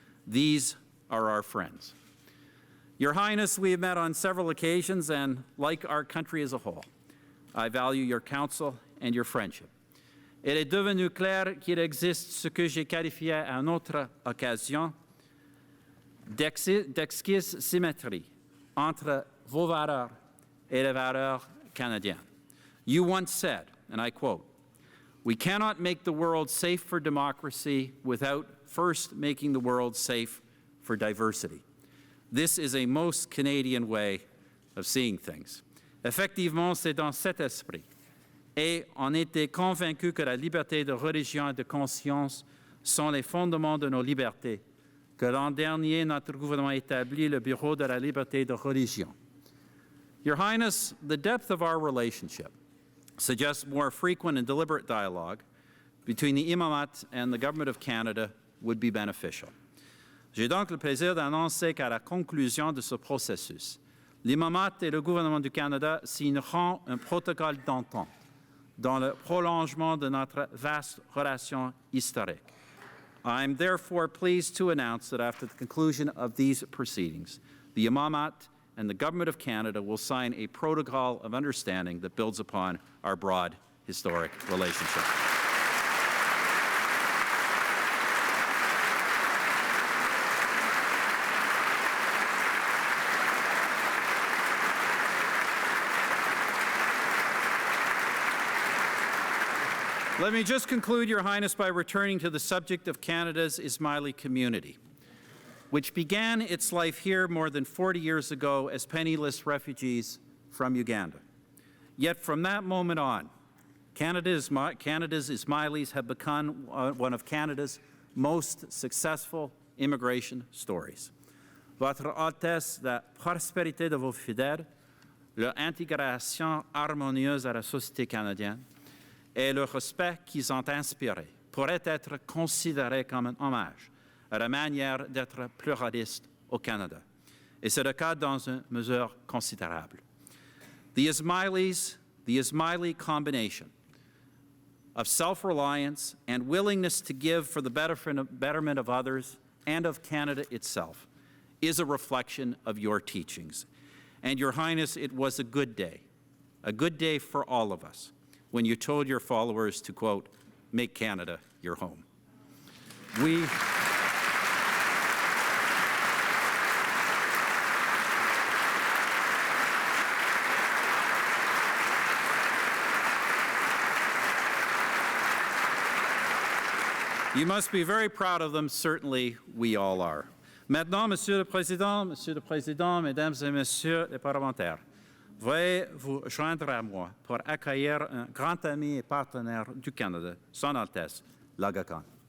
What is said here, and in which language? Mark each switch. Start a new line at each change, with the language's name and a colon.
English: These are our friends. Your Highness, we have met on several occasions, and like our country as a whole, I value your counsel and your friendship.
French: Il est devenu clair qu'il existe ce que j'ai qualifié à une autre occasion d'exquise symétrie entre vos valeurs et les valeurs canadiennes.
English: You once said, and I quote, "We cannot make the world safe for democracy without first making the world safe for diversity." This is a most Canadian way of seeing things.
French: Effectivement, c'est dans cet esprit. Et on était convaincus que la liberté de religion et de conscience sont les fondements de nos libertés, que l'an dernier, notre gouvernement établit le Bureau de la liberté de religion.
English: Your Highness, the depth of our relationship suggests more frequent and deliberate dialogue between the Imamat and the Government of Canada would be beneficial.
French: J'ai donc le plaisir d'annoncer qu'à la conclusion de ce processus, l'Imamat et le gouvernement du Canada signeront un protocole d'entente dans le prolongement de notre vaste relation historique.
English: I am therefore pleased to announce that after the conclusion of these proceedings, the Imamat and the Government of Canada will sign a protocol of understanding that builds upon our broad historic relationship. Let me just conclude, Your Highness, by returning to the subject of Canada's Ismaili community, which began its life here more than 40 years ago as penniless refugees from Uganda. Yet from that moment on, Canada's Ismailis have become one of Canada's most successful immigration stories.
French: Votre Altesse, la prospérité de vos fidèles, leur intégration harmonieuse à la société canadienne, et le respect qu'ils ont inspiré pourrait être considéré comme un hommage à la manière d'être pluraliste au Canada. Et c'est le cas dans une mesure considérable.
English: The Ismaili combination of self-reliance and willingness to give for the betterment of others and of Canada itself is a reflection of your teachings. And Your Highness, it was a good day for all of us, when you told your followers to, quote, make Canada your home. You must be very proud of them. Certainly, we all are.
French: Maintenant, Monsieur le Président, Mesdames et Messieurs les parlementaires, veuillez vous joindre à moi pour accueillir un grand ami et partenaire du Canada, Son Altesse, l'Aga Khan.